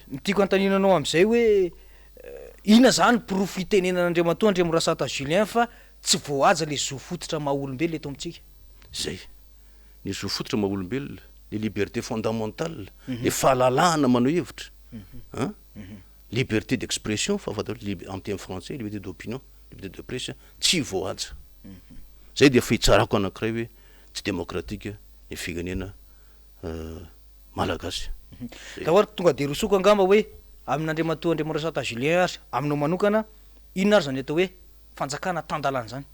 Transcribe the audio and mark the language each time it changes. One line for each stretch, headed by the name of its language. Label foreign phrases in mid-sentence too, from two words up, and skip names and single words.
Malagasy: tiako antaninanao am'izay hoe ina zany profitenenan'Andriamatoa Andriamirasata Julien fa tsy voahaja le zo fototra maha olombelona eto amintsika zay ny zo fototra maha olombelona le
French: liberté fondamentale
Malagasy: le fahalalahana manao hevitra
French: liberté d'expression
Malagasy: fa fatao
French: en terme français liberté d'opinion liberté de presse
Malagasy: tsy voahaja zay dia fitsarako anankiray hoe tsy démocratique ny firenena malagasy ka ohatra tonga de rosoko angamba hoe amin'Andriamatoa Andriamirasata Julien ary aminao manokana inona ary zany atao hoe fanjakana tandalana zany